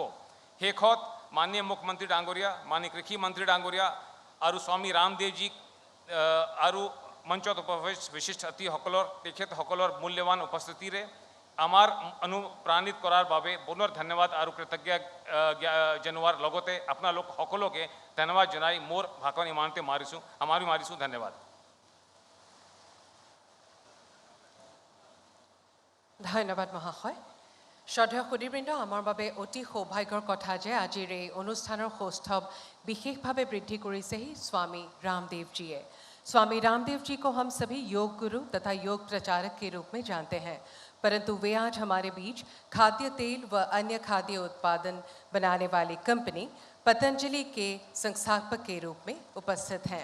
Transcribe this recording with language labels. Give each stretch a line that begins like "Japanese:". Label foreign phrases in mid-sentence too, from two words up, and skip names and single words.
Assamese: শেষত মাননীয় মুখ্যমন্ত্ৰী ডাঙৰীয়া, মাননীয় কৃষি মন্ত্ৰী ডাঙৰীয়া আৰু স্বামী ৰামদেৱজীক আৰু মঞ্চত উপস্থিত বিশিষ্ট তেখেতসকলৰ মূল্যৱান উপস্থিতিৰে আমাৰ অনুপ্ৰাণিত কৰাৰ বাবে পুনৰ ধন্যবাদ আৰু কৃতজ্ঞতা জনোৱাৰ লগতে আপোনালোক সকলোকে ধন্যবাদ জনাই মোৰ ভাষণ ইমানতে মাৰিছোঁ। ধন্যবাদ। ধন্যবাদ মহাশয়। শ্ৰদ্ধেয় সুধীবৃন্দ, আমাৰ বাবে অতি সৌভাগ্যৰ কথা যে আজিৰ এই অনুষ্ঠানৰ সৌষ্ঠৱ विशेषভাৱে বৃদ্ধি কৰিছেহি स्वामी रामदेव जी।
Hindi: स्वामी रामदेव जी को हम सभी योग गुरु तथा योग प्रचारक के रूप में जानते हैं, परंतु वे आज हमारे बीच खाद्य तेल व अन्य खाद्य उत्पादन बनाने वाली कंपनी पतंजलि के संस्थापक के रूप में उपस्थित हैं।